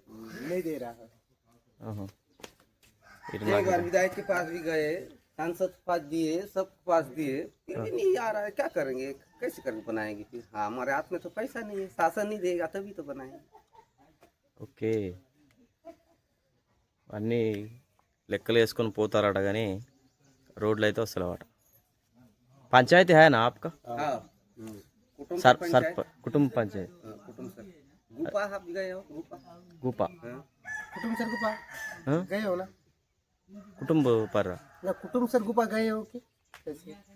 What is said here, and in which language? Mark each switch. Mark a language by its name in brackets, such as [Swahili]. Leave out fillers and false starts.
[Hindi] नहीं दे रहा है। एक एक बार विधायक के पास भी गए, सांसद के पास दिए, सब के पास दिए, फिर भी नहीं आ रहा है। क्या करेंगे, कैसे करके बनाएंगे फिर? हाँ हमारे हाथ में तो पैसा नहीं है, शासन नहीं देगा तभी तो बनाएंगे। [Telugu] ఓకే. అన్నీ లెక్కలు వేసుకొని పోతారట కానీ రోడ్లు అయితే వస్తలేవట. పంచాయతీ [Hindi] है ना आपका? हाँ सर कुटुंब पंचायत कुटुंब सर गुपा आप गए हो? गुपा कुटुंब सर गुपा हाँ? गए हो ना? कुटुंब पर ना कुटुंब सर गुपा गए हो कि कैसे?